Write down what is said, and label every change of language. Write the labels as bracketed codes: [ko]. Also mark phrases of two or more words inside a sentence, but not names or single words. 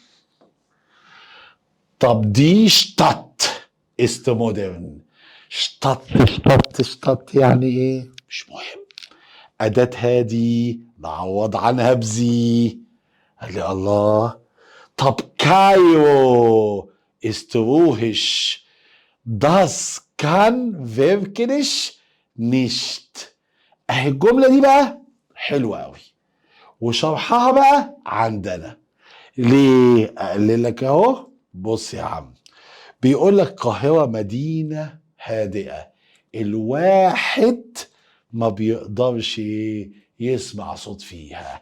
[ar] طب دي [de] شتات ist modern. [ar] شتات يعني ايه؟ مش مهم. أداتها دي نعوض عنها بزي. قال لي الله. طب كايرو [de] ist ruhig. Das kann wirklich nicht. [ar] اهي الجملة دي بقى حلوة قوي، وشرحها بقى عندنا. ليه؟ اقول لك اهو. بص يا عم، بيقول لك القاهرة مدينة هادئة، الواحد ما بيقدرش يسمع صوت فيها.